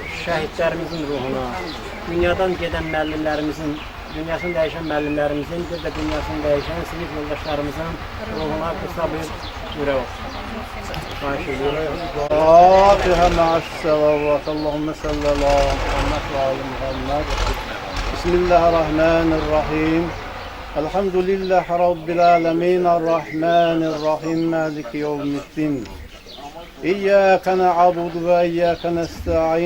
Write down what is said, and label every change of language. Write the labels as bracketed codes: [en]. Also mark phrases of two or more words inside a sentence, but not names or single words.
[az] şəhidlərimizin ruhuna, dünyadan gedən müəllimlərimizin, dünyasını dəyişən müəllimlərimizin, bir də dünyasını dəyişən sinif yoldaşlarımızın ruhuna qısa bir ürə olsun. [tr] Xahiş ediyorum. [ar] الفاتحة مع الصلوات. اللهم صل على محمد وآل محمد. بسم الله الرحمن الرحيم. الحمد لله رب العالمين. الرحمن الرحيم. مالك يوم الدين. إياك نعبد وإياك نستعين.